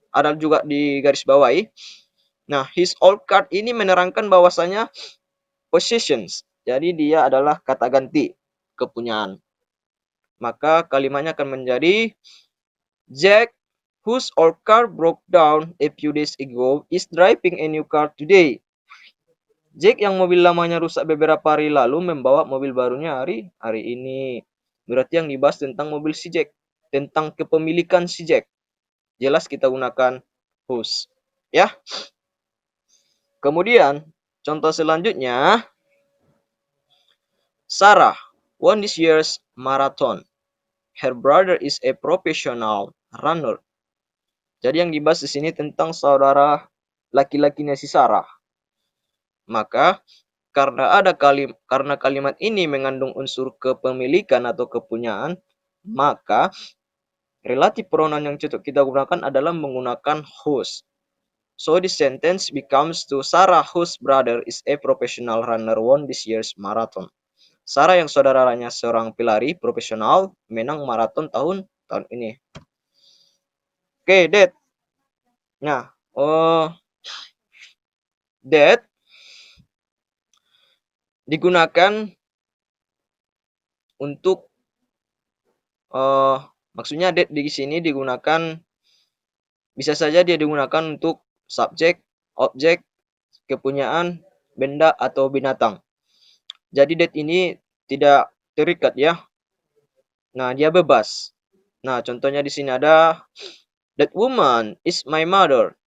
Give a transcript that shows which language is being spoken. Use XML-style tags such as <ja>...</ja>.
<id>Ada juga di garis bawahi. Nah, his old car ini menerangkan bahwasanya possessions. Jadi dia adalah kata ganti kepunyaan. Maka kalimatnya akan menjadi</id> <en>Jack, whose old car broke down a few days ago, is driving a new car today.</en> <id>Jack yang mobil lamanya rusak beberapa hari lalu membawa mobil barunya hari ini. Berarti yang dibahas tentang mobil si Jack, tentang kepemilikan si Jack. Jelas kita gunakan whose. Ya. Kemudian contoh selanjutnya,</id> <en>Sarah won this year's marathon. Her brother is a professional runner.</en> <id>Jadi yang dibahas di sini tentang saudara laki-lakinya si Sarah. Maka karena kalimat ini mengandung unsur kepemilikan atau kepunyaan, maka relative pronoun yang cocok kita gunakan adalah menggunakan whose.</id> <en>So this sentence becomes to Sarah whose brother is a professional runner won this year's marathon.</en> <id>Sarah yang saudaranya seorang pelari profesional menang maraton tahun ini. Oke, that. Nah, that digunakan untuk maksudnya that di sini digunakan, bisa saja dia digunakan untuk subjek, objek, kepunyaan, benda atau binatang. Jadi that ini tidak terikat ya. Nah, dia bebas. Nah, contohnya di sini ada</id> <en>that woman is my mother.</en>